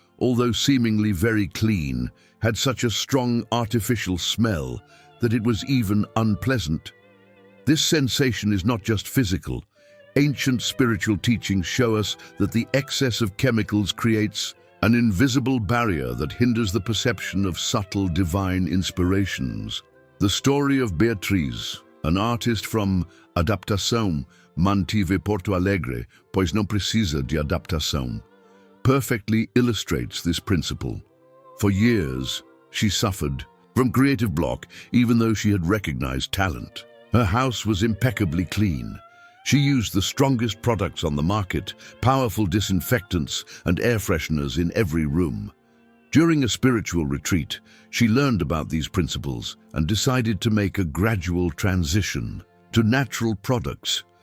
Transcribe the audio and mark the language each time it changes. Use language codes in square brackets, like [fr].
[en] although seemingly very clean, had such a strong artificial smell that it was even unpleasant. This sensation is not just physical. Ancient spiritual teachings show us that the excess of chemicals creates an invisible barrier that hinders the perception of subtle divine inspirations. The story of Beatriz, an artist from [pt] Adaptação, mantive Porto Alegre, pois não precisa de adaptação, [en] perfectly illustrates this principle. For years, she suffered from creative block, even though she had recognized talent. Her house was impeccably clean. She used the strongest products on the market, powerful disinfectants and air fresheners in every room. During a spiritual retreat, she learned about these principles and decided to make a gradual transition to natural products.